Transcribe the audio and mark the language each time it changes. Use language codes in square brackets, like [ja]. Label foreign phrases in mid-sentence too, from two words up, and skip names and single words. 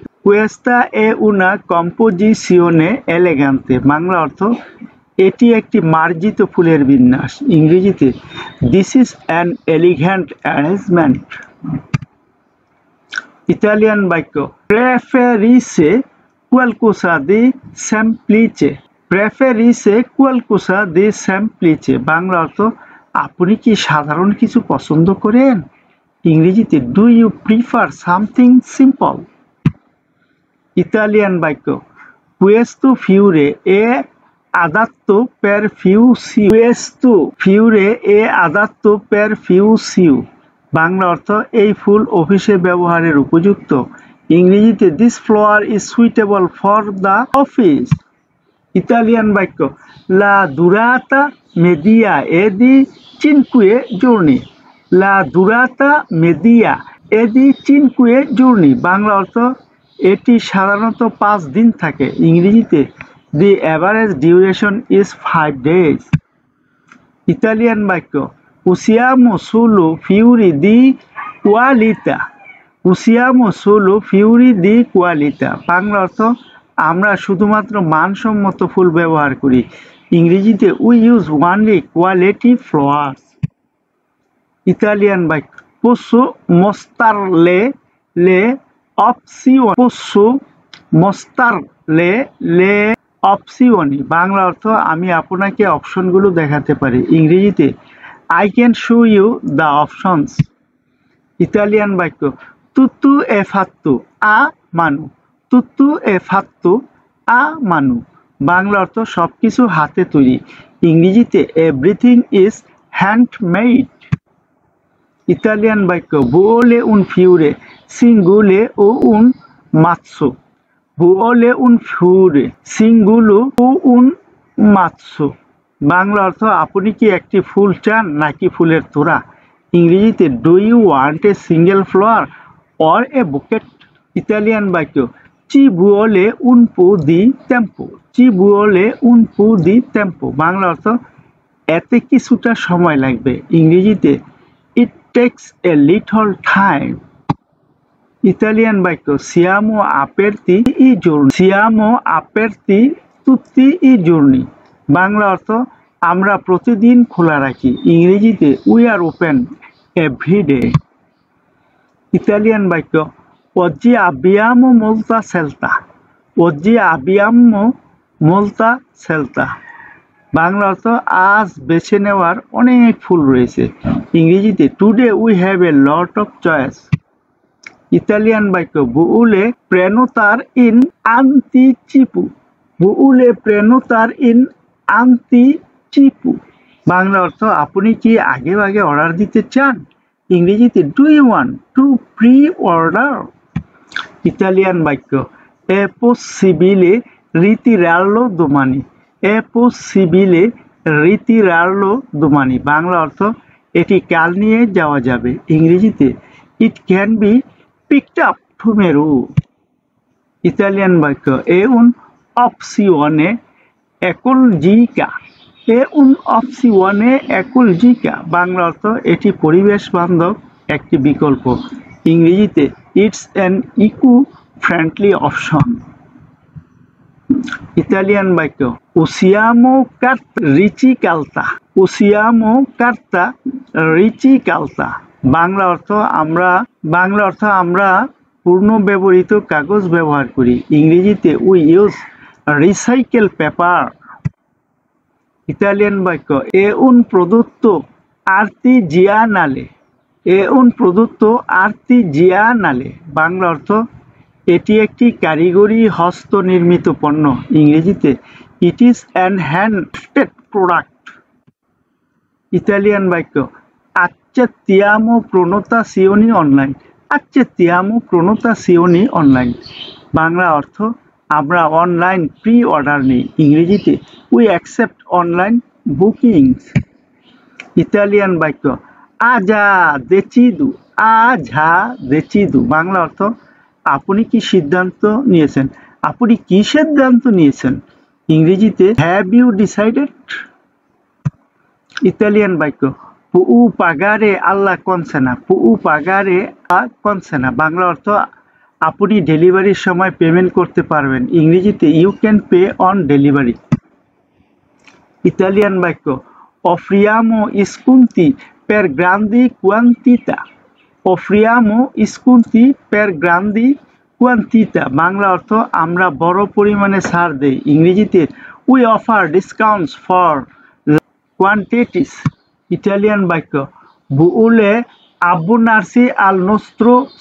[it] Questa è una composizione elegante. [bn] বাংলা অর্থ এটি একটি মার্জিত ফুলের বিন্যাস। [en] ইংরেজিতে this is an elegant arrangement. [bn] ইতালিয়ান বাক্য [it] প্রেফেরিসে qualcosa di semplice। প্রেফেরিসে qualcosa di semplice। [bn] বাংলা অর্থ আপনি কি সাধারণ কিছু পছন্দ করেন? [en] ইংরেজিতে do you prefer something simple. [bn] ইতালিয়ান বাক্য [it] questo fiore è adatto per fiusi। questo fiore è adatto per fiusi। [bn] বাংলা অর্থ এই ফুল অফিসে ব্যবহারের উপযুক্ত। [en] ইংরেজিতে this flower is suitable for the office. [bn] ইতালিয়ান বাক্য [it] la durata media è di cinque giorni. la durata media è di cinque giorni. [bn] বাংলা অর্থ এটি সাধারণত 5 দিন থাকে। [en] ইংরেজিতে the average duration is 5 days. [bn] ইতালিয়ান বাক্য [it] usiamo solo fiori di qualità। usiamo solo fiori di qualità। [bn] বাংলা অর্থ আমরা শুধুমাত্র মানসম্মত ফুল ব্যবহার করি। [en] ইংরেজিতে we use only quality flowers. [bn] ইতালিয়ান বাক্য [it] posso mostrarle le opzioni posso mostrarle le opzioni বাংলা [bn] অর্থ আমি আপনাকে অপশনগুলো দেখাতে পারি ইংরেজিতে [en] I can show you the options [bn] ইতালিয়ান বাক্য [it] tutto è fatto a mano tutto è fatto a mano [bn] বাংলা অর্থ সবকিছু হাতে তৈরি ইংরেজিতে [en] everything is handmade [bn] ইতালিয়ান বাক্য [it] vuole un fiore singolo o un mazzo vuole un fiore singolo o un [bn] mazzo বাংলা অর্থ আপনি কি একটি ফুল চান নাকি ফুলের তোড়া ইংরেজিতে [en] do you want a single flower or a bouquet [bn] ইতালিয়ান বাক্য [it] ci vuole un po' di tempo ci vuole un po' di tempo [bn] বাংলা অর্থ এতে কিছুটা সময় লাগবে ইংরেজিতে [en] it takes a little time [bn] ইতালিয়ান বাক্য [it] siamo aperti i giorni siamo aperti tutti i giorni [bn] বাংলা অর্থ আমরা প্রতিদিন খোলা রাখি ইংরেজিতে [en] we are open every day [bn] ইতালিয়ান বাক্য [it] oggi abbiamo molta scelta oggi abbiamo molta scelta [bn] বাংলা অর্থ আজ বেছে নেওয়ার অনেক ফুল রয়েছে ইংরেজিতে [en] today we have a lot of choice [bn] ইতালিয়ান বাক্য [it] vuole prenotare in [bn] anticipo vuole prenotare in anticipo বাংলা অর্থ আপনি কি আগে আগে অর্ডার দিতে চান ইংরেজিতে [en] do you want to pre-order [bn] ইতালিয়ান বাক্য [it] è possibile ritirarlo domani è possibile ritirarlo domani [bn] বাংলা অর্থ এটি কাল নিয়ে যাওয়া যাবে ইংরেজিতে [en] it can be picked up tomorrow [bn] ইতালিয়ান বাক্য [it] è un'opzione ecologica è un'opzione ecologica [bn] বাংলা অর্থ এটি পরিবেশ বান্ধব একটি বিকল্প ইংরেজিতে [en] it's an eco-friendly option [bn] ইতালিয়ান বাক্য [it] usiamo carta riciclata [bn] বাংলা অর্থ আমরা পূর্ণ ব্যবহৃত কাগজ ব্যবহার করি ইংরেজিতে [en] we use recycled paper [bn] ইতালিয়ান বাক্য [it] è un prodotto [bn] artigianale বাংলা অর্থ এটি একটি কারিগরি হস্ত নির্মিত পণ্য ইংরেজিতে [en] it is an handcrafted product [bn] ইতালিয়ান বাক্য accettiamo [it] prenotazioni online [bn] বাংলা অর্থ আমরা অনলাইন [en] pre order [bn] নিই ইংরেজিতে [en] we accept online bookings [bn] ইতালিয়ান বাক্য [it] ha già [bn] deciso বাংলা অর্থ আপনি কি সিদ্ধান্ত নিয়েছেন ইংরেজিতে [en] have you decided [bn] ইতালিয়ান বাক্য [it] può pagare alla consegna [bn] বাংলা অর্থ আপনি ডেলিভারির সময় পেমেন্ট করতে পারবেন ইংরেজিতে [en] you can pay on delivery [bn] ইতালিয়ান বাক্য [it] offriamo sconti per grandi [bn] quantità বাংলা অর্থ আমরা বড় পরিমাণে ছাড় দেই ইংরেজিতে [en] we offer discounts for quantities [bn] ইতালিয়ান বাক্য [it] vuole abbonarsi al nostro